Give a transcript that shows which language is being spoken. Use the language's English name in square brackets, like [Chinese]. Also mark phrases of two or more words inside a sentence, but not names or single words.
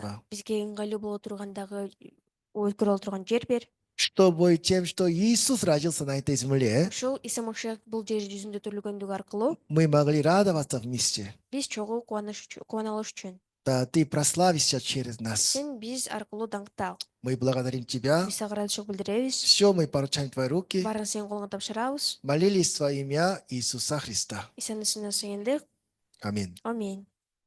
[Russian] этого. [Kyrgyz] бизге ыңгайлуу боло тургандагы өткөрө алып турган жер бер. [Russian] Чтобы тем, что Иисус родился на этой земле, [Kyrgyz] ушул Иса Машиах бул жер жүзүндө төлөгөндүгү аркылуу [Russian] мы могли радоваться вместе. [Kyrgyz] биз чогуу кубана алыш үчүн [Russian] Да, ты прославишься через нас. [Kyrgyz] сен биз аркылуу даңктал. [Russian] Мы благодарим Тебя. [Kyrgyz] Биз сага ыраазычылык билдиребиз. [Russian] Все мы поручаем в Твои руки. [Kyrgyz] Баарын сенин колуңа тапшырабыз. [Russian] Молились во имя Иисуса Христа. [Kyrgyz] Исанын исине сыйындык. [Russian] Аминь. [Kyrgyz] Аминь.